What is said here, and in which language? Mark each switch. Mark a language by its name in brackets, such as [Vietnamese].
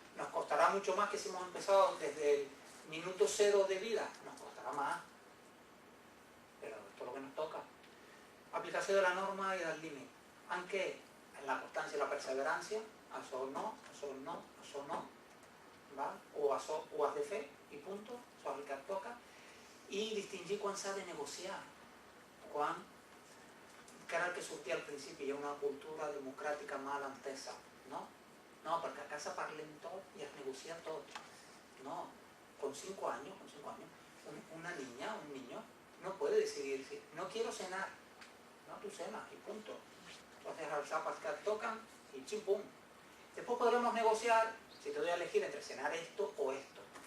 [Spanish] Nos costará mucho más que si hemos empezado desde el minuto cero de vida, nos costará más. Pero esto es lo que nos toca. Aplicación de la norma y del límite. Aunque en la constancia y la perseverancia, eso no, eso no, eso no, ¿vale? O has de fe y punto, eso es el que toca. [Catalan] Y distingir quan s'ha de negociar, quan, que era el que sortia al principi, hi ha una cultura democràtica mal entesa, no? No, perquè a casa parlem tot i es negocia tot. [Spanish] No, con 5 años, una niña, un niño, no puede decidir, no quiero cenar, no, tú cenas y punto. Entonces las zapas que tocan y chimpum. Después podremos negociar si te doy a elegir entre cenar esto o esto.